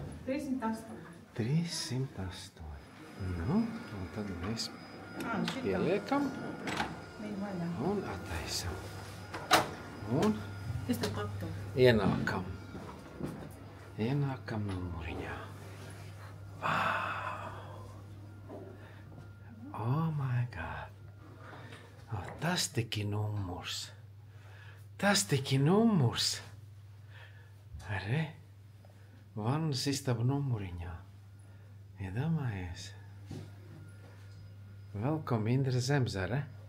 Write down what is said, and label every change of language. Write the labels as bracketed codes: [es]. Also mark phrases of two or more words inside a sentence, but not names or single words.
[lv] 308. 308. Nu, un tad mēs pieliekam un attaisam. Un ienākam. Ienākam numuriņā. [en] Wow! Oh my God! [lv] Tas tik ir numurs. Tas tik ir numurs. Re? Vannas istaba numuriņā. Iedomājies? [en] Welcome Indra Zemzare.